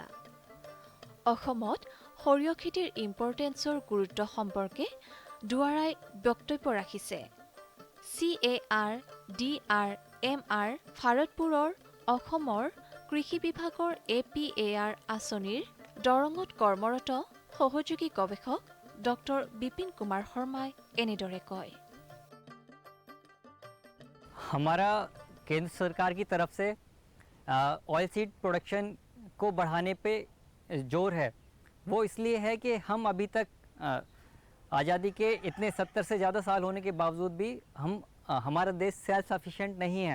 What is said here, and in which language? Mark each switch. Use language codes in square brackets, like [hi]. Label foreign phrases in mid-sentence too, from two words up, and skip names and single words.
[as] অসমত সৰিয়হ খেতিৰ ইম্পৰ্টেঞ্চৰ গুৰুত্ব সম্পৰ্কে দুৱাৰাই বক্তব্য ৰাখিছে। CARDRMR ভাৰতপুৰৰ অসমৰ কৃষি বিভাগৰ APAR আঁচনিৰ দৰঙত কৰ্মৰত সহযোগী গৱেষক ডক্টৰ বিপিন কুমাৰ শৰ্মাই এনেদৰে কয়। [hi] हमारा केंद्र सरकार की तरफ से [en] oil seed production [hi] को बढ़ाने पे जोर है। वो इसलिए है कि हम अभी तक आज़ादी के इतने 70 से ज़्यादा साल होने के बावजूद भी हमारा देश [en] self sufficient [hi] नहीं है।